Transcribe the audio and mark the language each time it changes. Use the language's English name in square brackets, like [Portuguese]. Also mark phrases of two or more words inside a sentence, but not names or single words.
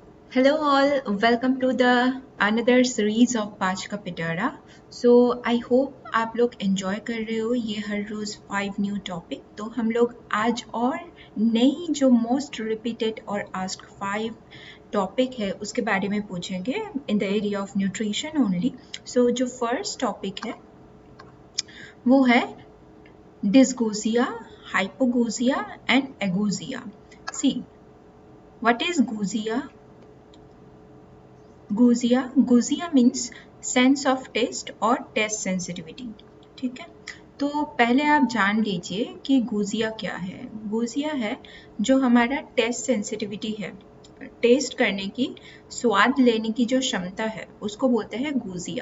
[English] Hello all, welcome to the another series of पाँच का पिटारा. So I hope [Hindi] आप लोग enjoy कर रहे हो ये हर रोज 5 [English] new topic. [Hindi] तो हम लोग आज और नई जो [English] most repeated [Hindi] और [English] asked 5 topic [Hindi] है उसके बारे में पूछेंगे [English] in the area of nutrition only. सो जो first topic [Hindi] है वो है [English] dysgeusia, hypogeusia and ageusia. See, what is geusia? geusia means sense of taste और taste sensitivity. [Hindi] ठीक है, तो पहले आप जान लीजिए कि गुजिया क्या है. गुजिया है जो हमारा [English] taste sensitivity [Hindi] है, टेस्ट करने की, स्वाद लेने की जो क्षमता है उसको बोलते हैं गुजिया.